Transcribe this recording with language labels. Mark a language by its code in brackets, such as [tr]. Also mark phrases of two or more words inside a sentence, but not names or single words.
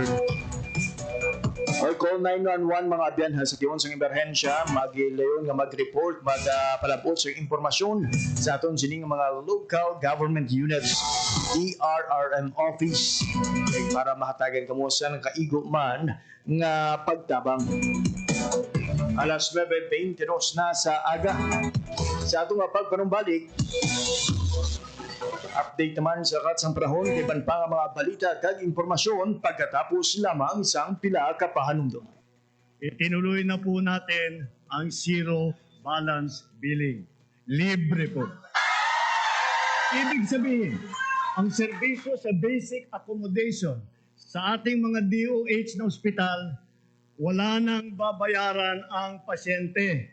[en] Or call 911 [hil] mga biyan sa kiyon sa emerhensya, mag-ilayon nga mag-report, magpalabot sa impormasyon sa aton sining mga [en] local government units, [hil] DRRM office para mahatagan kamo sa kaigo man nga pagtabang. Alas 9:22 na sa aga. Sa atong pagpanumbalik, update naman sa katsang panahon kay panpang mga balita kag impormasyon pagkatapos lamang sang pila ka pahanumdom. [tl] Itinuloy na po natin ang zero balance billing. Libre po. Ibig sabihin, ang serbisyo sa [en] basic accommodation [tl] sa ating mga DOH na ospital, wala nang babayaran ang pasyente.